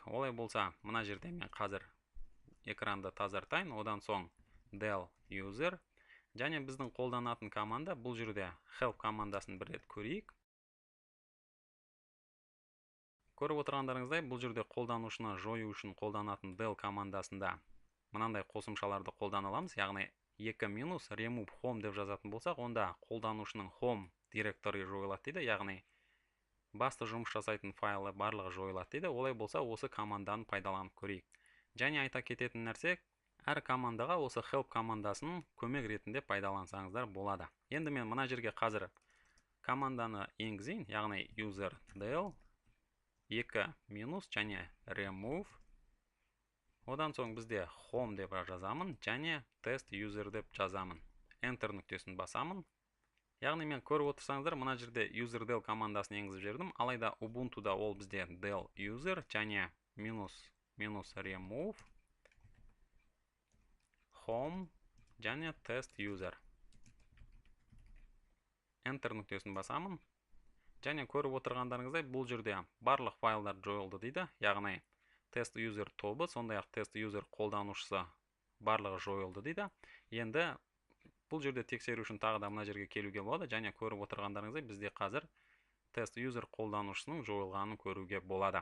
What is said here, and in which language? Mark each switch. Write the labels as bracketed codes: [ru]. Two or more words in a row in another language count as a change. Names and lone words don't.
[kk] Олай болса, мына жерде мен қазір экранды тазартайын, одан соң [en] del user, [kk] және біздің қолданатын команда бұл жерде help командасын бір рет көрейік. Көріп отырғандарыңыздай, бұл жерде қолданушыны жою үшін қолданатын del командасында мынандай қосымшаларды қолдана аламыз, яғни 2- [en] remove home [kk] деп жазатын болсақ, онда қолданушының home директоры жойылады дейді, яғни басты жұмыс жасайтын файлы барлығы жойылады дейді. Олай болса, осы команданы пайдаланып көрейік. Және айта кететін нәрсе, әр командаға осы help командасын көмек ретінде пайдалансаңыздар болады. Енді мен мына жерге қазір команданы енгізейін, яғни [en] user del [kk] 2- және remove. Одан соң бізде home деп жазамын және [en] test user [kk] деп жазамын. Enter нүктесін басамын. Яғни мен көріп отырсаңыздар, мына жерде [en] user del [kk] командасын енгізіп жердім, алайда Ubuntu'да ол бізде [en] del user [kk] және - [en] remove home [kk] және [en] test user. [kk] Enter нүктесін басамын. Және көріп отырғандарыңыздай, бұл жерде барлық файлдар жойылды дейді, яғни [en] test user [kk] тобы, сондай-ақ [en] test user [kk] қолданушысы барлығы жойылды дейді. Енді бұл жерде тексеру үшін тағы да мына жерге келуге болады, және көріп отырғандарыңыздай бізде қазір [en] test user [kk] қолданушысының жойылғанын көруге болады.